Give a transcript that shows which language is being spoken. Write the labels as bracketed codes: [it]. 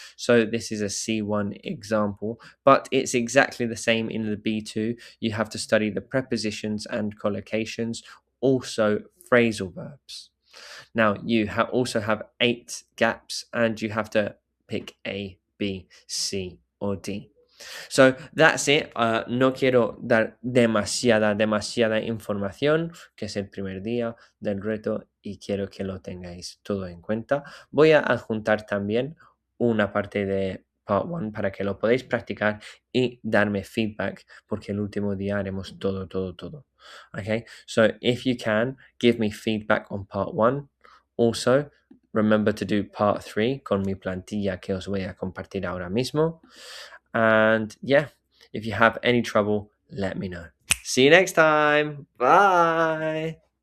[en] So this is a C1 example, but it's exactly the same in the B2. You have to study the prepositions and collocations, also phrasal verbs. Now you also have 8 gaps, and you have to pick A, B, C, or D. So that's it. [es] No quiero dar demasiada información, que es el primer día del reto, y quiero que lo tengáis todo en cuenta. Voy a adjuntar también una parte de Part 1 para que lo podáis practicar y darme feedback, porque el último día haremos todo. [en] Okay, so if you can, give me feedback on Part 1. Also, remember to do Part 3 [es] con mi plantilla que os voy a compartir ahora mismo. [en] And yeah, if you have any trouble, let me know. See you next time. Bye.